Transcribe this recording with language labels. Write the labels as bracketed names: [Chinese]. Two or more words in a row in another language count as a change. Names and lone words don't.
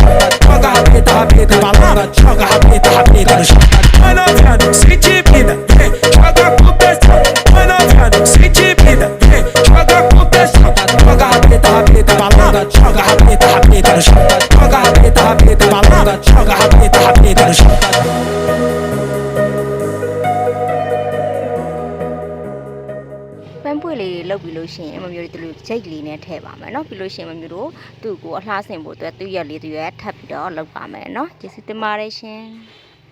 [Portuguese] Joga rabeta, vai lá, joga rabeta no chão. Vai novinha, sente vida, vem, joga com pressão. Vai novinha, sente vida, vem, joga com pressão. Joga rabeta, vai lá, joga rabeta no chão. Joga rabeta, vai lá, joga rabeta no chão. [Burmese] ပန်းပွေလေးလောက်ပြီးလို့ရှိရင်မမျိုးတို့ဂျိတ်လေးနဲ့ထည့်ပါမယ်เนาะပြီးလို့ရှိရင်မမျိုးတို့သူ့ကိုအလှဆင်ဖို့အတွက်သူ့ရက်လေးသူ့ရက်ထပ်ပြီးတော့လောက်ပါမယ်เนาะကျေးဇူးတင်ပါတယ်ရှင်